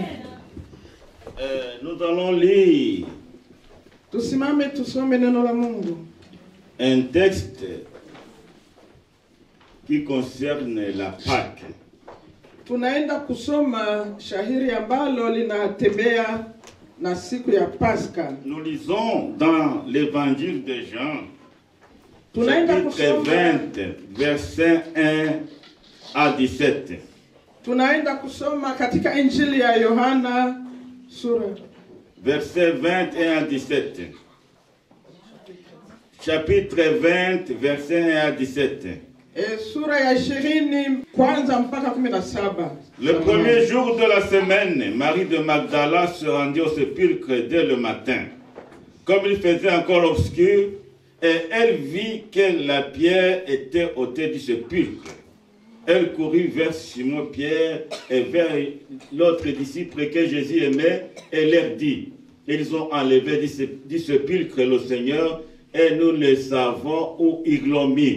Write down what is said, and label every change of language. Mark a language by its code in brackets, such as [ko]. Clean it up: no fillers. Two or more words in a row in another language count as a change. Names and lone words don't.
[fr] Nous allons lire [sw] Tusimame tusome neno la Mungu. [fr] un texte qui concerne la Pâque. [sw] Tunaenda kusoma shahiri ambalo linatembea na siku ya Pasaka. [fr] Nous lisons dans l'évangile de Jean, [sw] Tunaenda [fr] chapitre [sw] kusoma [fr] 20, versets 1 à 17. [sw] Tunaenda kusoma katika Injili ya Yohana sura [fr] Versets 21 à 17. Chapitre 20, versets 1 à 17. [sw] sura ya 20 kwanza mpaka 17. [fr] Le premier jour de la semaine, Marie de Magdala se rendit au sépulcre dès le matin, comme il faisait encore obscur, et elle vit que la pierre était ôtée du sépulcre. Elle courut vers Simon-Pierre et vers l'autre disciple que Jésus aimait et leur dit, ils ont enlevé du sépulcre le Seigneur et nous ne savons où ils l'ont mis.